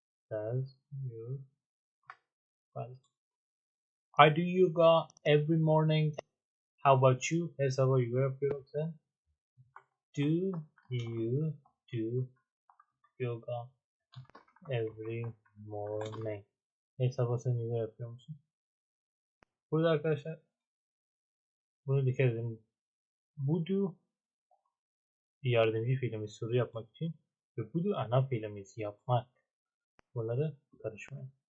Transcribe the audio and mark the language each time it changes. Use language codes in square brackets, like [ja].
[en] Does your brother. I do yoga every morning. How about you? [tr] Her sabah yoga yapıyorum sen. [en] Do you do yoga every morning? [tr] Her sabah sen yoga yapıyor musun? Burada arkadaşlar bunu dikkat edin. Bu do bir yardımcı fiilimiz soru yapmak için ve bu do ana fiilimiz yapmak. Bunları karışmayın.